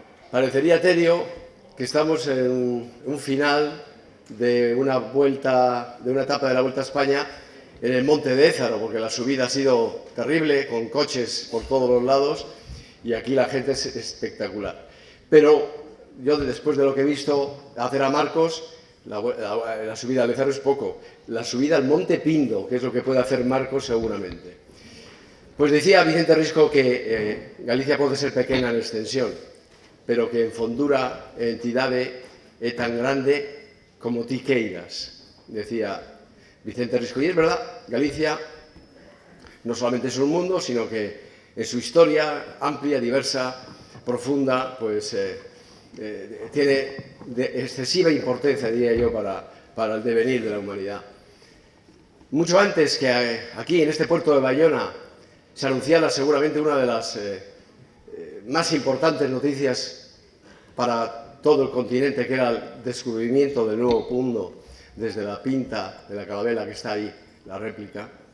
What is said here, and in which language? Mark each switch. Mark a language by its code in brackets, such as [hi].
[es] Parecería, Terio, que estamos en un final de una etapa de la Vuelta a España en el Monte de Ézaro, porque la subida ha sido terrible, con coches por todos los lados, y aquí la gente es espectacular. Pero yo, después de lo que he visto hacer a Marcos, la subida al Ézaro es poco. La subida al Monte Pindo, que es lo que puede hacer Marcos seguramente. Pues decía Vicente Risco que [gl] Galicia pode ser pequena en extensión, pero que en fondura e entidade é tan grande como ti queiras, [es] decía Vicente Risco. Y es verdad, Galicia no solamente es un mundo, sino que en su historia amplia, diversa, profunda, pues tiene de excesiva importancia, diría yo, para el devenir de la humanidad. Mucho antes que aquí, en este puerto de Bayona, se anunciara seguramente una de las más importantes noticias para todo el continente, que era el descubrimiento del nuevo mundo desde la pinta de la Carabela, que está ahí, la réplica.